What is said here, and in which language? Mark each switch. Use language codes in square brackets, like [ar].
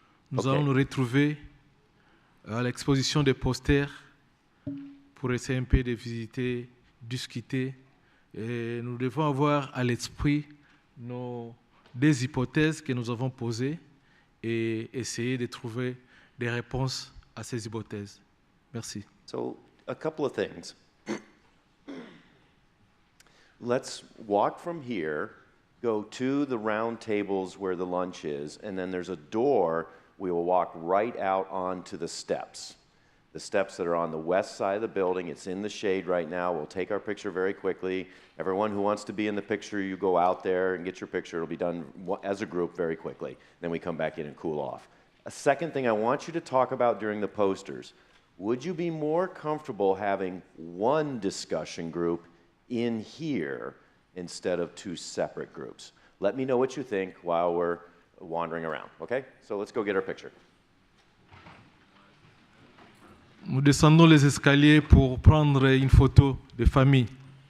[fr] Nous allons nous retrouver à l'exposition des posters pour essayer un peu de visiter, discuter. Et nous devons avoir à l'esprit des hypothèses que nous avons posées et essayer de trouver des réponses à ces hypothèses. Merci. [en] So, a couple of things. Let's walk from here, go to the round tables where the lunch is, and then there's a door. We will walk right out onto the steps. The steps that are on the west side of the building. It's in the shade right now. We'll take our picture very quickly. Everyone who wants to be in the picture, you go out there and get your picture. It'll be done as a group very quickly. Then we come back in and cool off. A second thing I want you to talk about during the posters. Would you be more comfortable having one discussion group in here instead of two separate groups? Let me know what you think while we're wandering around, okay? So let's go get our picture. [fr] Nous descendons les escaliers pour prendre une photo de famille.